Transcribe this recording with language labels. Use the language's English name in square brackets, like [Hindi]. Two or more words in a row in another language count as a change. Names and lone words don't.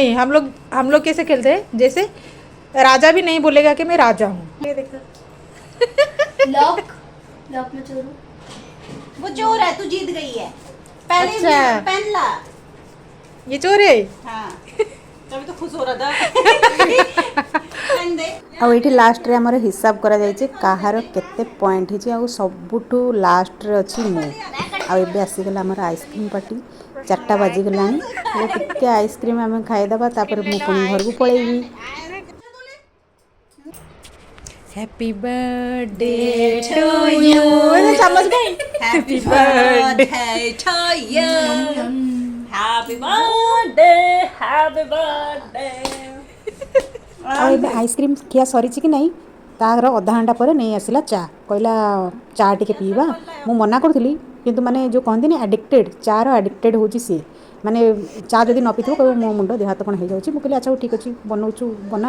[Hindi] नहीं, हम लोग कैसे खेलते हैं, जैसे राजा भी नहीं बोलेगा कि मैं राजा हूँ। ये देखो लॉक लॉक में चोर हूँ। वो चोर है, तू जीत गई है। पहले अच्छा। पेन ला। ये चोर है। हाँ तभी तो खुश हो रहा था। पेन दे। [Odia] ଆଉ ଏଇଠି ଲାଷ୍ଟରେ ଆମର ହିସାବ କରାଯାଇଛି କାହାର କେତେ ପଏଣ୍ଟ ହେଇଛି, ଆଉ ସବୁଠୁ ଲାଷ୍ଟରେ ଅଛି ମୁଁ। ଆଉ ଏବେ ଆସିଗଲା ଆମର ଆଇସ୍କ୍ରିମ୍ ପାର୍ଟି। 4ଟା ବାଜିଗଲାଣି, ଏବେ ଟିକେ ଆଇସ୍କ୍ରିମ୍ ଆମେ ଖାଇଦେବା, ତାପରେ ମୁଁ ପୁଣି ଘରକୁ ପଳେଇବି। [English] Happy birthday to you. [Hindi] समझ गए? [English] Happy birthday to you. Happy birthday, happy birthday. [Odia] ଆଉ ଏବେ ଆଇସ୍କ୍ରିମ୍ ଖିଆ ସରିଛି କି ନାହିଁ, ତାର ଅଧା ଘଣ୍ଟା ପରେ ନେଇ ଆସିଲା ଚା। କହିଲା ଚା ଟିକେ ପିଇବା। ମୁଁ ମନା କରୁଥିଲି, କିନ୍ତୁ ମାନେ ଯେଉଁ କହନ୍ତିନି ଆଡ଼ିକ୍ଟେଡ଼୍, ଚାର ଆଡ଼ିକ୍ଟେଡ଼୍ ହେଉଛି ସିଏ। ମାନେ ଚା ଯଦି ନ ପିଥିବ କହିବ ମୋ ମୁଣ୍ଡ ଦେହ ହାତ କ'ଣ ହେଇଯାଉଛି। ମୁଁ କହିଲି ଆଚ୍ଛା ହଉ ଠିକ୍ ଅଛି, ବନଉଛୁ ବନା।